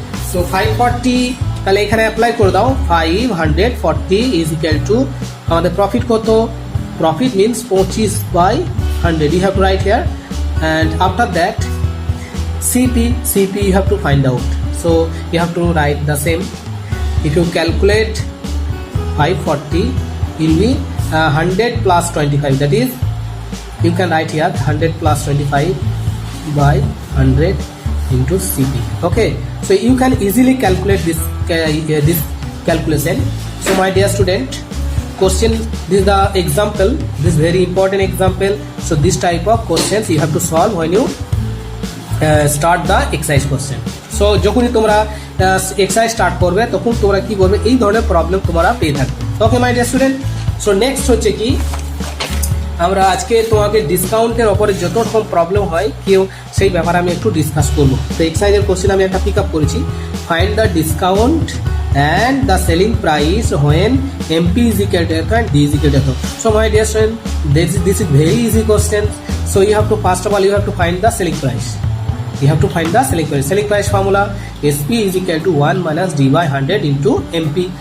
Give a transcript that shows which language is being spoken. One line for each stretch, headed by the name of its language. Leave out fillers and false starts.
English: so 540
Bangla: তাহলে এখানে apply করে দাও,
English: 540 is equal to
Bangla: আমাদের প্রফিট কত,
English: Profit means 25/100, you have to write here, and after that CP you have to find out. So you have to write the same. If you calculate 540, it will be 100 plus 25, that is you can write here 100 plus 25 by 100 into CP. Okay, so you can easily calculate this calculation. So my dear student, question, this is the example, this is very important example. So this type of questions you have to solve when you start the exercise question.
Bangla: So যখনই তোমরা exercise start করবে তখন তোমরা কি করবে, এই ধরনের problem তোমরা পেয়ে থাকবে। ওকে my dear student, so next হচ্ছে কি, আমরা আজকে তোমাকে ডিসকাউন্টের ওপরে যত রকম প্রবলেম হয় কেউ সেই ব্যাপারে আমি একটু ডিসকাস করবো। তো এক্সারসাইজের কোশ্চেন আমি একটা পিক আপ করেছি,
English: Find the discount and the selling price when MP is equal to and D is equal to. So my dear student, this is very easy question. So you have to, first of all, you have to find the selling price. You have to find the selling price. Selling price formula, SP is equal to 1 minus D by 100 into MP.